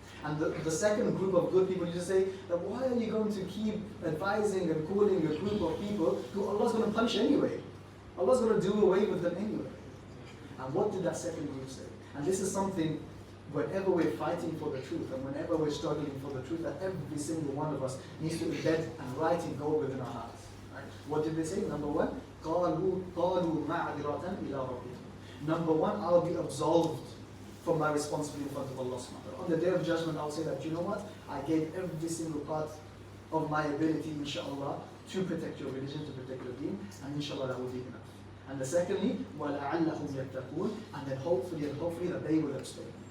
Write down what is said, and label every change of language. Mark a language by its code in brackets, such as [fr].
[en] And the second group of good people used to say that why are you going to keep advising and calling a group of people who Allah's going to punish anyway? Allah's going to do away with them anyway. And what did that second group say? And this is something, whenever we're fighting for the truth and whenever we're struggling for the truth, that every single one of us needs to embed and write in gold within our hearts. Right? What did they say? Number one, [ar] قَالُوا مَعْذِرَةً إِلَىٰ رَبِّهِمْ. [en] Number one, I'll be absolved from my responsibility in front of Allah subhanahu wa ta'ala. On the day of judgment, I'll say that, you know what? I gave every single part of my ability, inshallah, to protect your religion, to protect your deen, and inshallah that will be enough. And the secondly, [ar] وَلَعَلَّهُمْ يَتَّقُونَ, [en] and then hopefully that they will abstain.